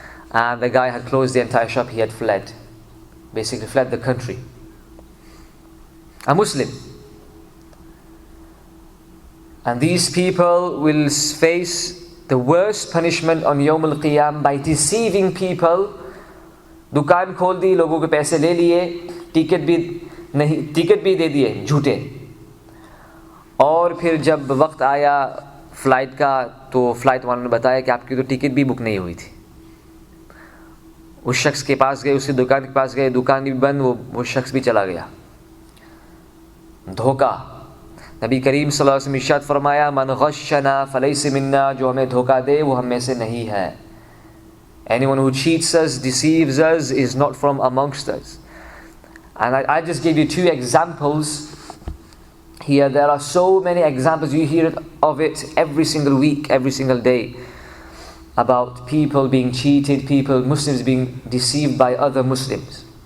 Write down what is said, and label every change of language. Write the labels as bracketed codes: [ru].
[en] And the guy had closed the entire shop, he had fled, basically fled the country. a Muslim. And these people will face the worst punishment on Yawm al-Qiyam by deceiving people. [hi] दुकान खोल दी, लोगों के पैसे ले लिए, ticket भी दे दिए झूठे, और फिर जब वक्त आया फ़्लाइट का तो फ़्लाइट वालों ने बताया कि आपकी तो टिकट भी बुक नहीं हुई थी. उस शख्स के पास गए, उसी दुकान के पास गए, दुकान भी बंद, वो शख्स भी चला गया. धोखा. नबी करीम सल्लल्लाहु अलैहि वसल्लम इरशाद फरमाया, [ar] मन गश्शना फलैस मिन्ना, [hi] जो हमें धोखा दे वो हम में से नहीं है. [en] Anyone who cheats us, deceives us, is not from amongst us. And I just gave you 2 examples here. There are so many examples, you hear of it every single week, every single day, about people being cheated, Muslims being deceived by other Muslims.